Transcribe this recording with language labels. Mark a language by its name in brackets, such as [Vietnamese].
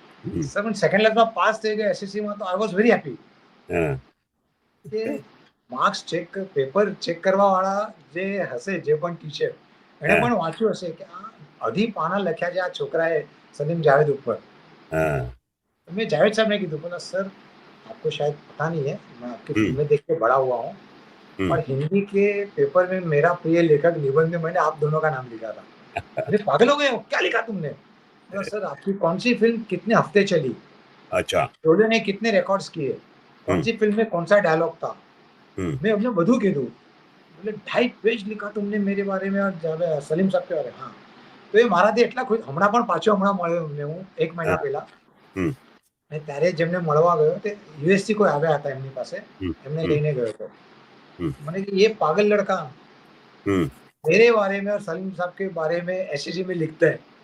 [Gujarati] હમ. Sir પણ second ક્લાસમાં pass થઈ ગયો એસએસસીમાં, તો [English] I was very happy. [Gujarati] હા. કે માર્ક્સ ચેક, પેપર ચેક કરવા વાળા જે હશે, જે પણ ટીચર, એને હા. પણ વાંચ્યું હશે કે આ અઢી પાના લખ્યા છે આ છોકરાએ સલીમ જાવેદ ઉપર. હા. [Hindi] मैं जावेद साहब ने कीधु, बोला सर आपको शायद पता नहीं है, मैं आपकी फिल्में देख के बड़ा हुआ हूँ हम्म. और हिंदी के पेपर में मेरा प्रिय लेखक निबंध में मैंने आप दोनों का नाम लिखा था. अरे पागल हो गए हो, क्या लिखा तुमने? बोला सर आपकी कौन सी फिल्म कितने हफ्ते चली, अच्छा. स्टूडियो ने कितने रिकॉर्ड्स किए, कौन हम्म. सी फिल्म में कौन सा डायलॉग था, हम्म. मैं अपने बधु कीधु. बोले 2.5 पेज लिखा तुमने मेरे बारे में और सलीम साहब के बारे में. हाँ, [Gujarati] તો એ મારાથી એટલા ખુશ. હમણાં પણ પાછો હમણાં મળ્યો એમને હું 1 મહિના હા. પહેલા. હમ. અને ત્યારે જેમને મળવા ગયો તે યુએસ થી કોઈ આવ્યા હતા એમની પાસે, હમ. એમને હમ. લઈને ગયો હતો. हम्म. મને કે [Hindi] ये पागल लड़का हम्म. मेरे बारे में और सलीम साहब के बारे में एसएससी में लिखता है,